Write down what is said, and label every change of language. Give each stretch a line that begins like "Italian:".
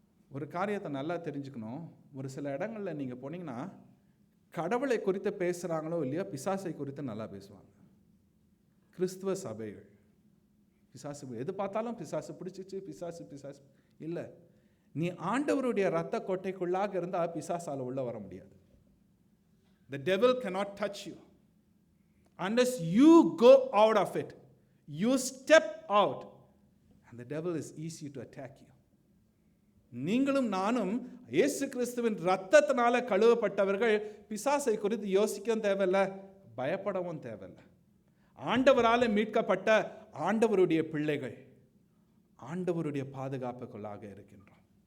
Tamil: ஒரு காரியத்தை நல்லா தெரிஞ்சுக்கணும். ஒரு சில இடங்களில் நீங்கள் போனீங்கன்னா கடவுளை குறித்து பேசுகிறாங்களோ இல்லையோ, பிசாசை குறித்து நல்லா பேசுவாங்க. கிறிஸ்துவ சபைகள் பிசாசு எது பார்த்தாலும் பிசாசு பிடிச்சிச்சு, பிசாசு பிசாசு இல்லை. நீ ஆண்டவருடைய இரத்த கோட்டைக்குள்ளாக இருந்தால் பிசாசால உள்ள வர முடியாது.
English: The devil cannot touch you unless you go out of it. You step out and the devil is easy to attack you.
Tamil: நீங்களும் நானும் இயேசு கிறிஸ்துவின் இரத்தத்தினால கழுவப்பட்டவர்கள். பிசாசை குறித்து யோசிக்கவும் தேவையில்லை, பயப்படவும் தேவையில்லை. ஆண்டவரால் மீட்கப்பட்ட ஆண்டவருடைய பிள்ளைகள் ஆண்டவருடைய பாதுகாப்புக்குள்ளாக இருக்கின்றோம்.